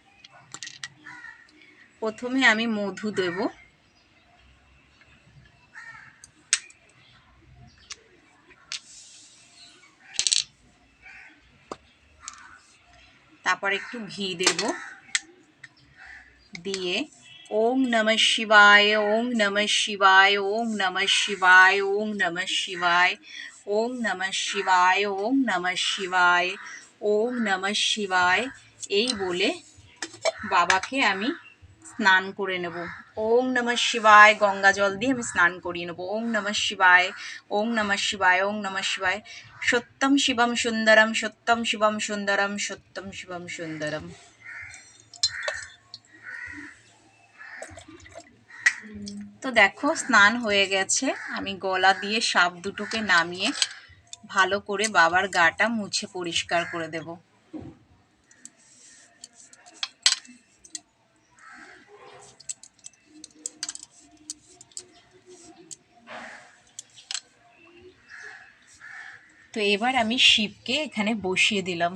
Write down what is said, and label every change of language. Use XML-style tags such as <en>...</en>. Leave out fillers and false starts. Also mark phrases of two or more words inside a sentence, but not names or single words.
<bn>প্রথমে আমি মধু দেব। তারপর একটু ঘি দেব, দিয়ে</bn> <sa>ওম নমঃ শিবায়, ওম নমঃ শিবায়,</sa> <bn>ওম নমঃ শিবায়, ওম নমঃ শিবায়, ওম নমঃ শিবায়, ওম নমঃ শিবায়, ওম নমঃ শিবায়, এই বলে বাবাকে আমি স্নান করে নেব।</bn> <sa>ওম নমঃ শিবায়,</sa> <bn>গঙ্গা জল দিয়ে আমি স্নান করিয়ে নেব।</bn> <sa>ওম নমঃ শিবায়, ওম নমঃ শিবায়, ওম নমঃ শিবায়। সত্যম শিবম সুন্দরম, সত্যম শিবম সুন্দরম, সত্যম শিবম সুন্দরম।</sa> <bn>তো দেখো স্নান হয়ে গেছে। আমি গলা দিয়ে সাপ দুটোকে নামিয়ে ভালো করে বাবার গাটা মুছে পরিষ্কার করে দেব। তো এবার আমি শিবকে এখানে বসিয়ে দিলাম।</bn>